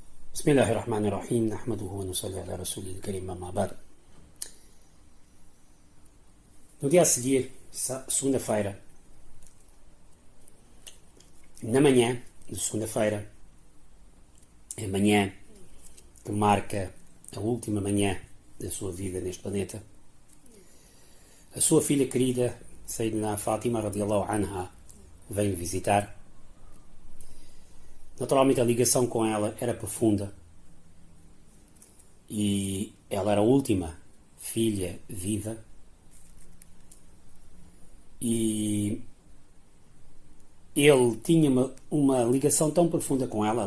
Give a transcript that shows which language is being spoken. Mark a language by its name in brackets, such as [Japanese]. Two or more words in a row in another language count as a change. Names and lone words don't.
[Arabic] بسم الله الرحمن الرحيم. نحمده ونصلي على رسوله الكريم، أما بعد. [Portuguese] No dia a seguir, segunda-feira, na manhã de segunda-feira, é a manhã que marca a última manhã da sua vida neste planeta, a sua filha querida, Sayyidina Fátima [Arabic] رضي الله عنها, [Portuguese] veio visitar. Naturalmente a ligação com ela era profunda e ela era a última filha viva e ele tinha uma ligação tão profunda com ela.